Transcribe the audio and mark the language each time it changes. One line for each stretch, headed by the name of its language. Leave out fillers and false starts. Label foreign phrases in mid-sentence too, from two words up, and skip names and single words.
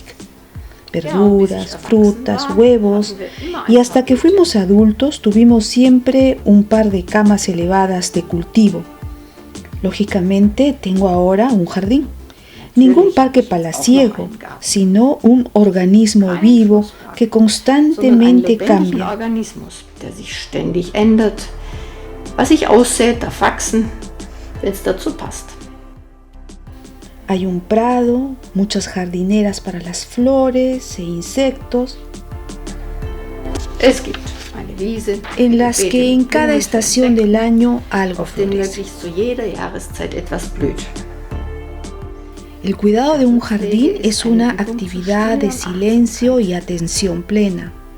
Spanish: Verduras, frutas, huevos, y hasta que fuimos adultos tuvimos siempre un par de camas elevadas de cultivo. Lógicamente tengo ahora un jardín. Ningún parque palaciego, sino un organismo vivo que constantemente cambia.
German: Was sich aussät, darf wachsen, wenn es dazu passt.
Spanish: Hay un prado, muchas jardineras para las flores e insectos, en las que en cada estación del año algo florece. El cuidado de un jardín es una actividad de silencio y atención plena.